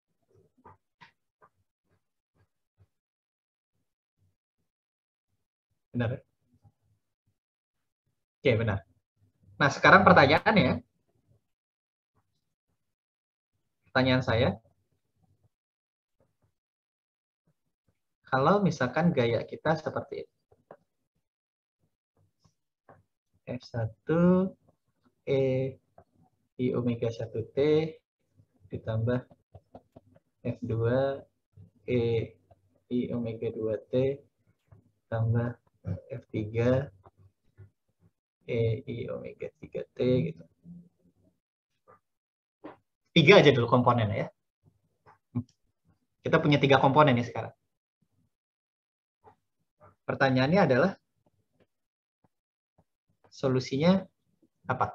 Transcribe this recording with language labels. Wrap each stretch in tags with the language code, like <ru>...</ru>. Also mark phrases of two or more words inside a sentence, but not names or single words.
<id>Benar ya? Oke, benar. Nah, sekarang pertanyaan saya, kalau misalkan gaya kita seperti ini, F1 E I omega 1T ditambah F2 E I omega 2T tambah F3 E I omega 3T gitu. 3 aja dulu komponennya ya. Kita punya 3 komponen nih sekarang. Pertanyaannya adalah solusinya apa?</id>